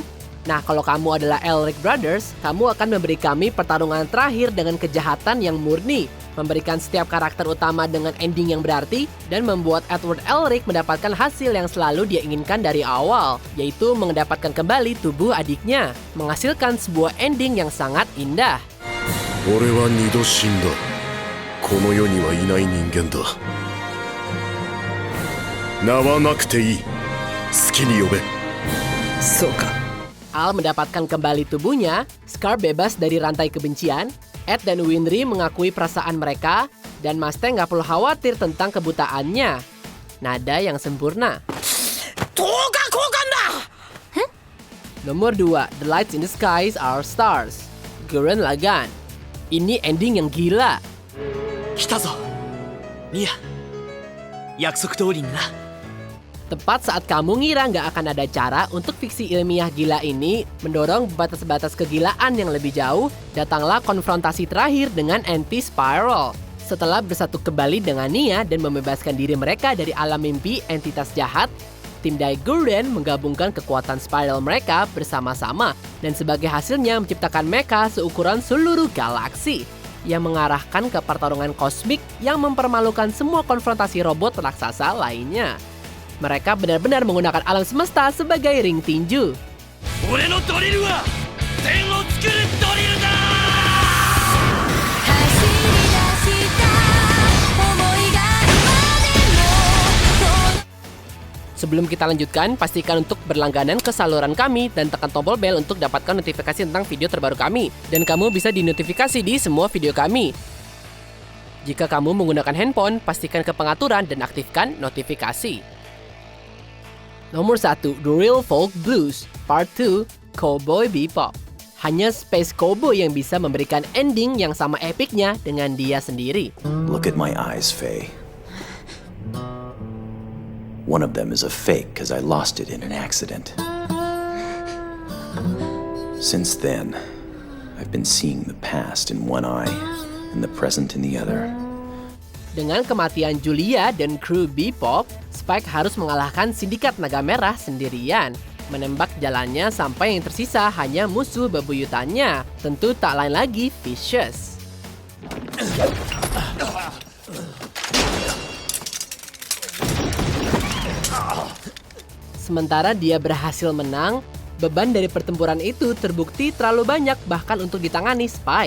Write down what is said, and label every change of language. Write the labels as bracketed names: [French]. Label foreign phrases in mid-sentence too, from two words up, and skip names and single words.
[Indonesian] Nah, kalau kamu adalah Elric Brothers, kamu akan memberi kami pertarungan terakhir dengan kejahatan yang murni, memberikan setiap karakter utama dengan ending yang berarti, dan membuat Edward Elric mendapatkan hasil yang selalu dia inginkan dari awal, yaitu mendapatkan kembali tubuh adiknya, menghasilkan sebuah ending yang sangat indah. [Japanese] 俺は二度死んだ。この世にはいない人間だ。名はなくていい。好きに呼べ。そうか [Indonesian] Al mendapatkan kembali tubuhnya, Scar bebas dari rantai kebencian, Ed dan Winry mengakui perasaan mereka, dan Mustang nggak perlu khawatir tentang kebutaannya. Nada yang sempurna. Nomor 2, The Lights in the Skies Are Stars. Gurren Lagann. Ini ending yang gila. [Japanese] 来たぞミヤ約束通りにな [Indonesian] Tepat saat kamu ngira nggak akan ada cara untuk fiksi ilmiah gila ini mendorong batas-batas kegilaan yang lebih jauh, datanglah konfrontasi terakhir dengan anti-spiral. Setelah bersatu kembali dengan Nia dan membebaskan diri mereka dari alam mimpi entitas jahat, tim Daiguren menggabungkan kekuatan spiral mereka bersama-sama dan sebagai hasilnya menciptakan mecha seukuran seluruh galaksi yang mengarahkan ke pertarungan kosmik yang mempermalukan semua konfrontasi robot raksasa lainnya. Mereka benar-benar menggunakan alam semesta sebagai ring tinju. [Japanese] 俺のドリルは天を作るドリルだ。 [Indonesian] Sebelum kita lanjutkan, pastikan untuk berlangganan ke saluran kami dan tekan tombol bel untuk dapatkan notifikasi tentang video terbaru kami. Dan kamu bisa dinotifikasi di semua video kami. Jika kamu menggunakan handphone, pastikan ke pengaturan dan aktifkan notifikasi. Nomor 1, The Real Folk Blues, Part 2, Cowboy Bebop. Hanya Space Cowboy yang bisa memberikan ending yang sama epicnya dengan dia sendiri. [English] Look at my eyes, Faye. One of them is a fake because I lost it in an accident. Since then, I've been seeing the past in one eye and the present in the other. [Indonesian] Dengan kematian Julia dan kru Bebop, Spike harus mengalahkan sindikat naga merah sendirian. Menembak jalannya sampai yang tersisa hanya musuh bebuyutannya. Tentu tak lain lagi Vicious. Sementara dia berhasil menang, beban dari pertempuran itu terbukti terlalu banyak bahkan untuk ditangani Spike.